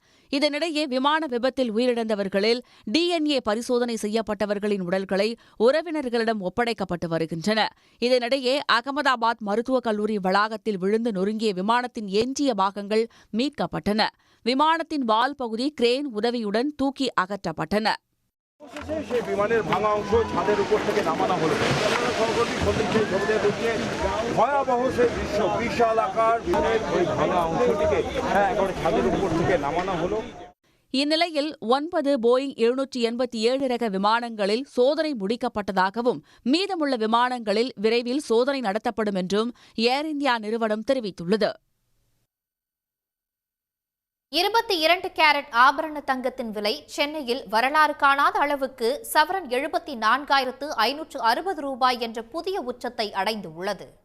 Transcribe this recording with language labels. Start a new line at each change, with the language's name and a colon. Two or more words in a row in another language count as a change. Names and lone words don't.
Tamil: இதனிடையே விமான விபத்தில் உயிரிழந்தவர்களில் DNA பரிசோதனை செய்யப்பட்டவர்களின் உடல்களை உறவினர்களிடம் ஒப்படைக்கப்பட்டு வருகின்றன. இதனிடையே அகமதாபாத் மருத்துவக் கல்லூரி வளாகத்தில் விழுந்து நொறுங்கிய விமானத்தின் எஞ்சிய பாகங்கள் மீட்கப்பட்டன. விமானத்தின் வால் பகுதி கிரேன் உதவியுடன் தூக்கி அகற்றப்பட்டன.
Bangla: বিমানের ভাঙা অংশ ছাদের উপর থেকে নামানো হলো। সহকর্মী সন্দীপ ছবিতে দেখছে ভয়াবহ সেই দৃশ্য, বিশাল আকার বিমানের ওই ভাঙা অংশটিকে একেবারে ছাদের উপর থেকে নামানো হলো।
Tamil: இந்நிலையில் 9 போயிங் 787 ரக விமானங்களில் சோதனை முடிக்கப்பட்டதாகவும் மீதமுள்ள விமானங்களில் விரைவில் சோதனை நடத்தப்படும் என்றும் ஏர் இந்தியா நிறுவனம் தெரிவித்துள்ளது. 22 கேரட் ஆபரண தங்கத்தின் விலை சென்னையில் வரலாறு காணாத அளவுக்கு சவரன் 74,560 ரூபாய் என்ற புதிய உச்சத்தை அடைந்துள்ளது.